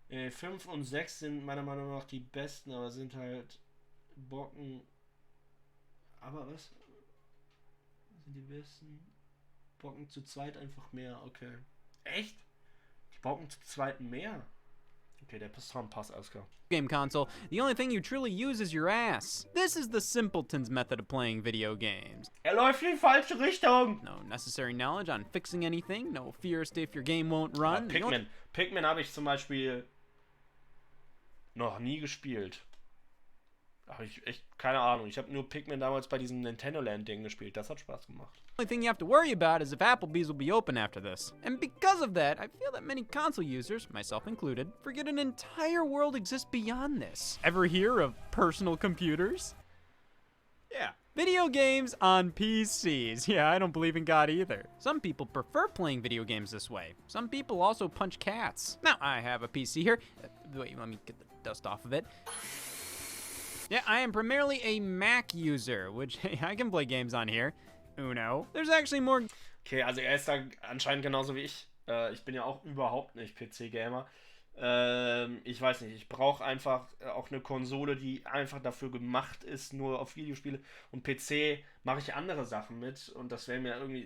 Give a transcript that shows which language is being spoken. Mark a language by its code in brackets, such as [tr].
[de] 5 und 6 sind meiner Meinung nach die besten, aber sind halt Bocken. Aber was? Sind die besten? Bocken zu zweit einfach mehr, okay. Echt? Die Bocken zu zweit mehr? Okay, der Piston passt, alles klar. [en] Game console, the only thing you truly use is your ass. This is the simpleton's method of playing video games. [de] Er läuft in die falsche Richtung! [en] No necessary knowledge on fixing anything, no fears if your game won't run. [de] Pikmin habe ich zum Beispiel noch nie gespielt. Habe ich echt keine Ahnung. Ich habe nur Pikmin damals bei diesem Nintendo Land Ding gespielt. Das hat Spaß gemacht. [en] The only thing you have to worry about is if Applebee's will be open after this. And because of that, I feel that many console users, myself included, forget an entire world exists beyond this. Ever hear of personal computers? Yeah. Video games on PCs. Yeah, I don't believe in God either. Some people prefer playing video games this way. Some people also punch cats. Now, I have a PC here. Wait, let me get the dust off of it. Yeah, I am primarily a Mac user, which, hey, I can play games on here. Uno. There's actually more... [de] Okay, also er ist da anscheinend genauso wie ich. Ich bin ja auch überhaupt nicht PC-Gamer. Ich weiß nicht, ich brauche einfach auch eine Konsole, die einfach dafür gemacht ist, nur auf Videospiele. Und PC mache ich andere Sachen mit und das wäre mir irgendwie...